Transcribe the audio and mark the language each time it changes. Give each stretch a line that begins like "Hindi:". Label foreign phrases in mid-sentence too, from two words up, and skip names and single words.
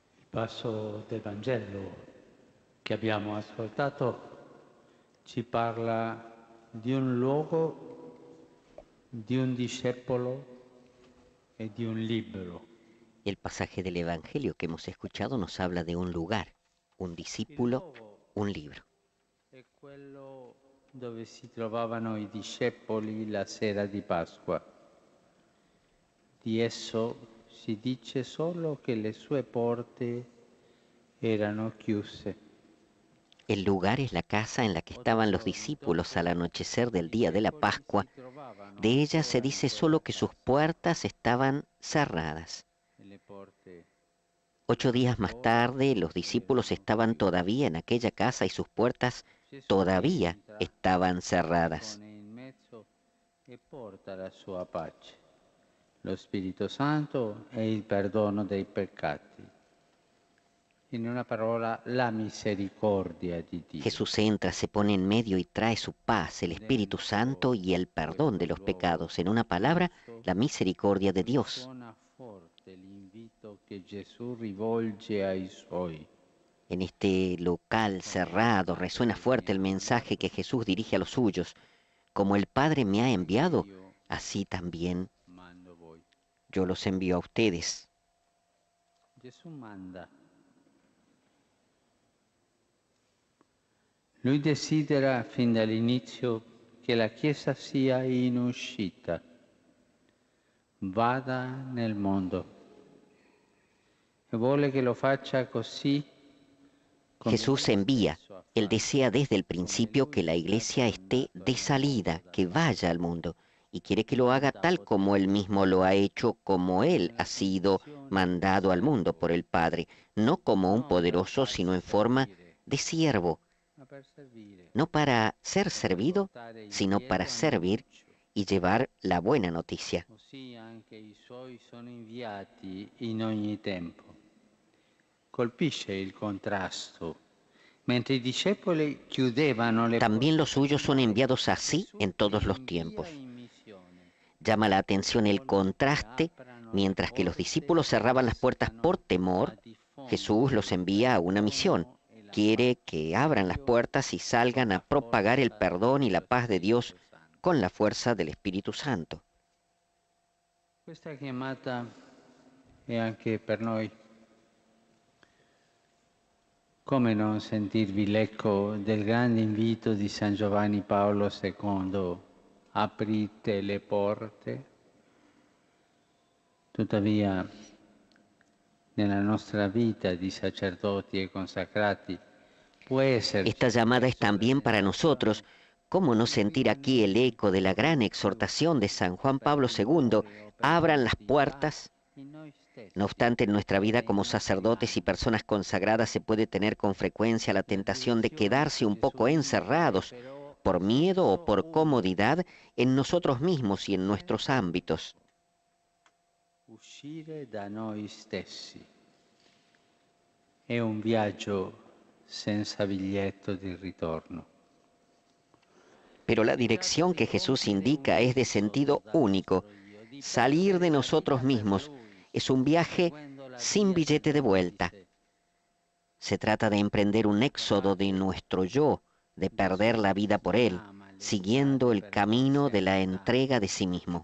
Italian: passo del Vangelo che abbiamo ascoltato ci parla di un luogo, di un discepolo e di un libro.
Spanish: El pasaje del Evangelio que hemos escuchado nos habla de un lugar, un
Italian: Il
Spanish: discípulo,
Italian: luogo
Spanish: un libro.
Italian: è quello dove si trovavano i discepoli la sera di Pasqua. Di esso si dice solo che le sue porte erano chiuse.
Spanish: El lugar es la casa en la que estaban los discípulos al anochecer del día de la Pascua. De ella se dice solo que sus puertas estaban cerradas. 8 días más tarde, los discípulos estaban todavía en aquella casa y sus puertas todavía estaban cerradas.
Italian: E porta la sua pace, lo Spirito Santo e il perdono dei peccati. In una parola, la misericordia di Dio.
Spanish: Jesús entra, se pone en medio y trae su paz, el Espíritu Santo y el perdón de los pecados. En una palabra, la misericordia de Dios.
Italian: Suona forte l'invito che Gesù rivolge ai suoi.
Spanish: En este local cerrado resuena fuerte el mensaje que Jesús dirige a los suyos. Como el Padre me ha enviado, así también
Italian: Mando voi.
Spanish: yo los envío a ustedes.
Italian: Gesù manda. Lui desidera fin dall'inizio che la Chiesa sia in uscita, vada nel mondo e vuole che lo faccia così.
Spanish: Jesús envía. Él desea desde el principio que la iglesia esté de salida, que vaya al mundo, y quiere que lo haga tal como Él mismo lo ha hecho, como Él ha sido mandado al mundo por el Padre, no como un poderoso, sino en forma de siervo, no para ser servido, sino para servir y llevar la buena noticia.
Italian: Così anche i suoi sono inviati in ogni tempo. Colpisce il contrasto. Mentre i discepoli chiudevano le
Spanish: También los
Italian: porte,
Spanish: suyos son enviados así en todos los tiempos. Llama la atención el contraste. Mientras que los discípulos cerraban las puertas por temor, Jesús los envía a una misión. Quiere que abran las puertas y salgan a propagar el perdón y la paz de Dios con la fuerza del Espíritu Santo.
Italian: Questa chiamata è anche per noi. Come non sentirvi l'eco del grande invito di San Giovanni Paolo II, aprite le porte? Tuttavia, nella nostra vita di sacerdoti e consacrati, può esserci
Spanish: Esta llamada es también para nosotros. ¿Cómo no sentir aquí el eco de la gran exhortación de San Juan Pablo II? Abran las puertas. No obstante, en nuestra vida como sacerdotes y personas consagradas se puede tener con frecuencia la tentación de quedarse un poco encerrados por miedo o por comodidad en nosotros mismos y en nuestros ámbitos.
Italian: Uscire da noi stessi è un viaggio senza biglietto di ritorno.
Spanish: Pero la dirección que Jesús indica es de sentido único. Salir de nosotros mismos es un viaje sin billete de vuelta. Se trata de emprender un éxodo de nuestro yo, de perder la vida por Él, siguiendo el camino de la entrega de sí mismo.